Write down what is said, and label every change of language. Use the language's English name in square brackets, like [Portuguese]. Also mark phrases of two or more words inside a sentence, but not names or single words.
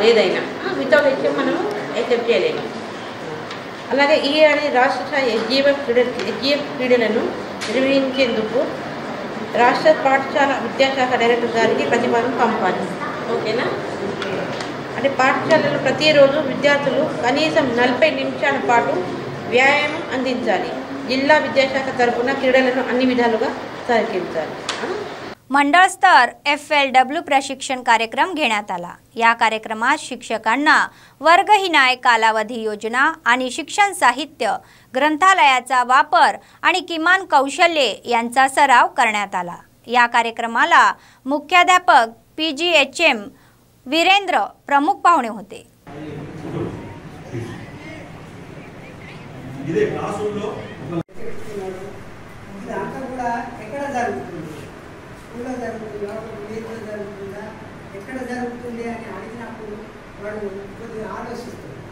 [Telugu] ఏదైనా వితౌట్ HM మనము యాక్సెప్ట్ చేయలేము. అలాగే ఈ ఏడాది రాష్ట్ర స్థాయి SGF క్రీడలను నిర్వహించేందుకు రాష్ట్ర పాఠశాల విద్యాశాఖ డైరెక్టర్ గారికి ప్రతిపాదన పంపాలి. ఓకేనా? అంటే పాఠశాలలో ప్రతిరోజు విద్యార్థులు కనీసం 40 నిమిషాల పాటు వ్యాయామం అందించాలి. [Marathi] जिल्हा विद्याशाख तर्फुन [Telugu] क्रीडలను అన్ని విధాలుగా సహకరించాలి. [Marathi] मंडळ स्तर FLW प्रशिक्षण कार्यक्रम घेण्यात आला. या कार्यक्रमात शिक्षकांना वर्गहिनाय कालावधी योजना आणि शिक्षण साहित्य, ग्रंथालयाचा वापर आणि किमान कौशल्ये यांचा सराव करण्यात आला. या कार्यक्रमाला मुख्याध्यापक PGHM वीरेंद्र प्रमुख पाहुणे होते. [Telugu] అంతా కూడా ఎక్కడ జరుగుతుంది, స్కూల్లో జరుగుతుందా, వీధిలో జరుగుతుందా, ఎక్కడ జరుగుతుంది అని అడిగినప్పుడు వాడు కొద్దిగా ఆలోచిస్తారు.